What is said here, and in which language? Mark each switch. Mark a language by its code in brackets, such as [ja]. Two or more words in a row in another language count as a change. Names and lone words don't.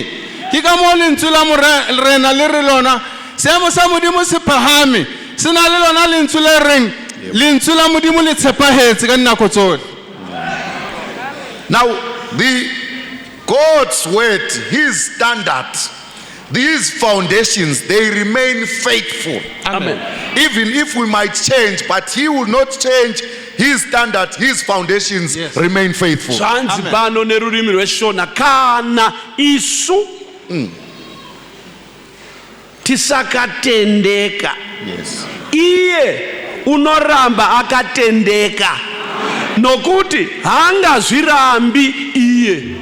[st] Ke ka mo lentswe la morena le re lona seemo sa modimo se phahame se na le lona lentswe le reng lentswe la modimo le tshepahetse ka nako tsohle. [en] Now, the God's word, his standard, these foundations, they remain faithful. Amen. Even if we might change, but he will not change his standard, his foundations remain faithful. [sn] Zvanzi pano nerurimi rweshona kana isu tisakatendeka. [en] Yes. [sn] Iye unoramba akatendeka nokuti hangazvirambi iye.